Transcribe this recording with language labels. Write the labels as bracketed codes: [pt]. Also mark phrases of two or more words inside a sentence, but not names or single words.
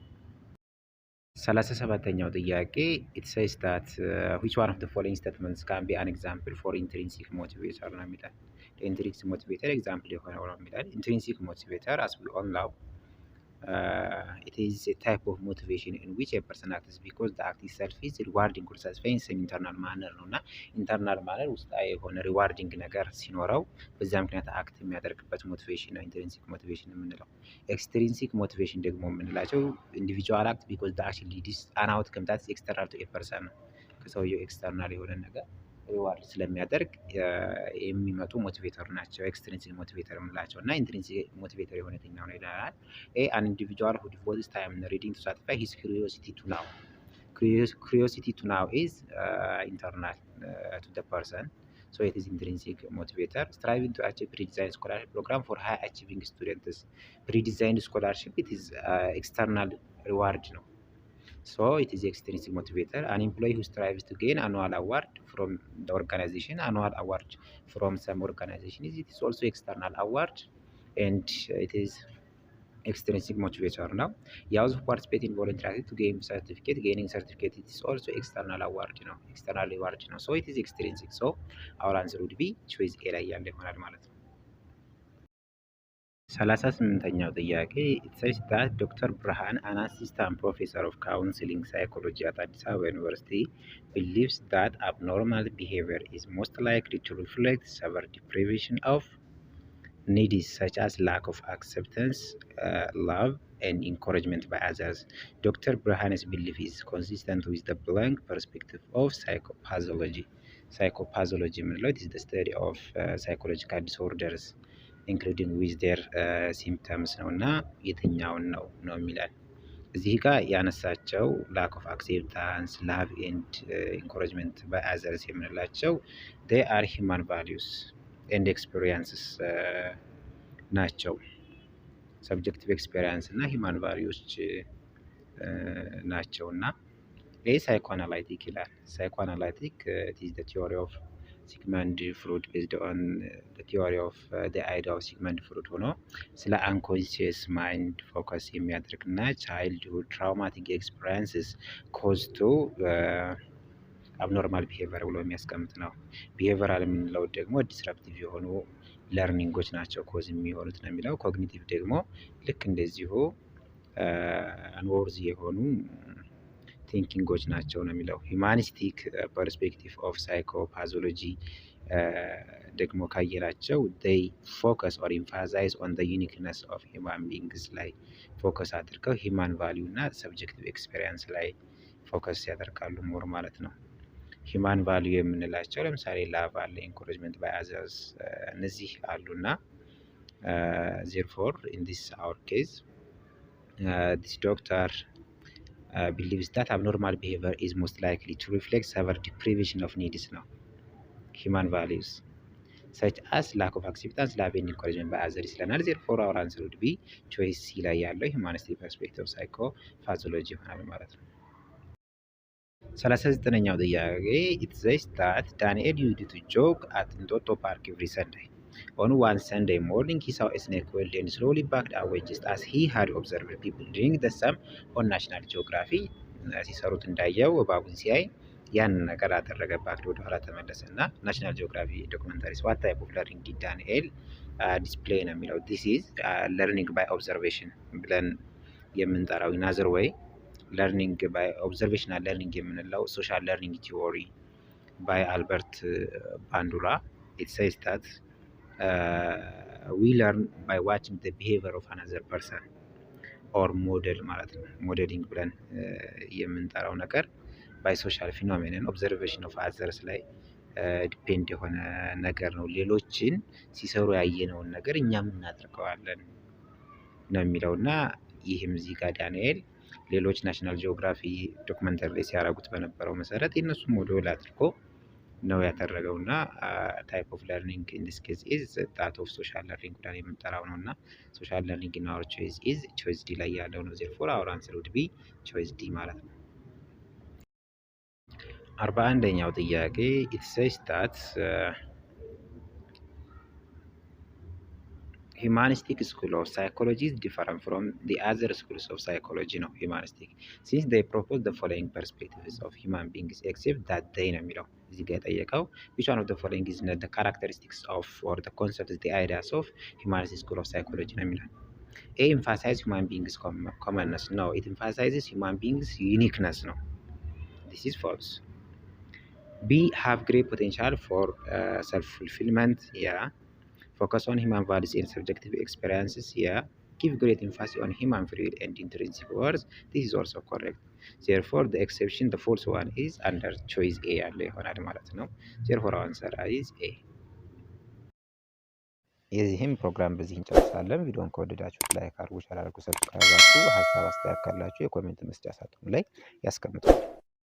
[am] 37ኛው ጥያቄ [en] it says that which one of the following statements can be an example for intrinsic motivator [am] ነው የሚላል። [en] intrinsic motivator example [am] የሆነው ነው የሚላል። [en] intrinsic motivator as we all now it is a type of motivation in which a person acts because the act itself is rewarding or satisfying some internal manner [am] ነው እና [en] internal manner [am] ውስጣዊ የሆነ ሪዋርዲንግ ነገር ሲኖረው በዛ ምክንያት አክት የሚያደርግበት ሞቲቬሽን ነው [en] intrinsic motivation የምንለው። extrinsic motivation [am] ደግሞ የምንላቸው [en] individual act because the action leads an outcome that is external to a person [am] ነው። ከሰውየው ኤክስተርናል የሆነ ነገር ሪዋርድ ስለሚያደርግ የሚመጡ ሞቲቬተር ናቸው [en] extrinsic motivator [am] የምንላቸው እና [en] intrinsic motivator [am] የሆነ የትኛው ነው ይላል። [en] an individual who devotes time in reading to satisfy his curiosity to know. Curiosity to know is internal to the person, so it is intrinsic motivator. Striving to achieve pre-designed scholarship program for high achieving students. Pre-designed scholarship it is external reward ነው. So it is extrinsic motivator. An employee who strives to gain annual award from the organization, annual award from some organization, it is also external award and it is extrinsic motivator now. You also participate in volunteering to gain certificate. Gaining certificate it is also external award, you know, external reward, you know. So it is extrinsic. So our answer would be choice A [am] ላይ ያለ ይሆናል ማለት ነው። 38ኛው ጥያቄ [en] it says that Dr. Berhan, an assistant professor of counseling psychology at Addis Ababa University, believes that abnormal behavior is most likely to reflect severe deprivation of needs such as lack of acceptance, love, and encouragement by others. Dr. Berhan's belief is consistent with the blank perspective of psychopathology. Psychopathology is the study of psychological disorders including with their symptoms [am] ነው እና የትኛውን ነው የሚላል። እዚህ ጋር ያነሳቸው [en] lack of acceptance, love and encouragement by others የምንላቸው they are human values and experiences ናቸው። subjective experience እና human values [am] ናቸው እና [en] psychoanalytic ይላል። psychoanalytic it is the theory of Sigmund Freud based on the theory of the idea of Sigmund Freud [am] ሆኖ ስለ [en] unconscious mind focus የሚያደርግና childhood traumatic experiences cause to abnormal behavior [am] ብሎ የሚያስቀምጥ ነው። behavioral የምንለው ደግሞ disruptive የሆኑ ለርኒንጎች ናቸው ኮዝ የሚሆኑት ነው የሚለው። ኮግኒቲቭ ደግሞ ልክ እንደዚሁ አንወርዚ የሆኑ ቲንኪንጎች ናቸው ነው የሚለው። [en] humanistic perspective of psychopathology [am] ደግሞ ካየናቸው [en] they focus or emphasize on the uniqueness of human beings [am] ላይ ፎከስ አድርገው [en] human value [am] እና [en] subjective experience [am] ላይ ፎከስ ያደርጋሉ ሞር ማለት ነው። [en] human value [am] የምንላቸው ለምሳሌ ላቭ አለ፣ [en] encouragement by others [am] እነዚህ አሉና [en] therefore in this our case this doctor believes that abnormal behavior is most likely to reflect severe deprivation of needs now human values such as lack of acceptance, love and encouragement by others ይለናል። therefore our answer would be choice C [am] ላይ ያለው [en] humanistic perspective psychopathology [am] ይሆናል ማለት ነው። 39ኛው ጥያቄ [en] it says that Daniel used to jog at Entoto Park every Sunday. On one Sunday morning, he saw a snake coiled and slowly backed away just as he had observed people doing the same on National Geography. [am] ሲሰሩት እንዳየው እባቡን ሲያይ ያን ነገር አደረገ። ባክድ ወደ ኋላ ተመለሰ እና ናሽናል ጂኦግራፊ [en] documentaries what type of learning did Daniel display [am] ነው የሚለው። [en] this is learning by observation [am] ብለን የምንጠራው [en] in other ወይ learning by observational learning የምንለው social learning theory by Albert Bandura it says that we learn by watching the behavior of another person or model [am] ማለት ነው። ሞዴሊንግ ብለን የምንጠራው ነገር [en] by social phenomenon observation of others [am] ላይ ዲፔንድ የሆነ ነገር ነው። ሌሎችን ሲሰሩ ያየነውን ነገር እኛም እናደርገዋለን ነው የሚለውና ይህም እዚህ ጋር ዳንኤል ሌሎች ናሽናል ጂኦግራፊ ዶክመንተሪ ላይ ሲያደርጉት በነበረው መሰረት የእነሱ ሞዴል አድርጎ ነው ያደረገው እና [en] type of learning in this case is that of social learning [am] ብለን የምንጠራው ነው እና [en] social learning in our choice is choice D [am] ላይ ያለው ነው። [en] therefore our answer would be choice D [am] ማለት ነው። 41ኛው ጥያቄ [en] it says that Humanistic school of psychology is different from the other schools of psychology ነው humanistic since they propose the following perspectives of human beings except that they [am] ነው የሚለው እዚህ ጋር የጠየቀው [en] which one of the following is not the characteristics of or the concepts the ideas of humanistic school of psychology [am] ነው የሚለው [en] A emphasize human beings commonness no it emphasizes human beings uniqueness ነው this is false B have great potential for self-fulfillment yeah focus on human values and subjective experiences yeah give great emphasis on human free will and intrinsic worth this is also correct therefore the exception the false one is under choice A [am] ያለ ይሆናል ማለት ነው [en] therefore our answer is A [am] የዚህም ፕሮግራም በዚህ እንጨርሳለን ቪዲዮን ከወደዳችሁት ላይክ አድርጉ ሼር አድርጉ ሰብስክራይብ አድርጉ ሀሳብ አስተያየት ካላችሁ የኮሜንት መስጫ ሳጥኑ ላይ ያስቀምጡ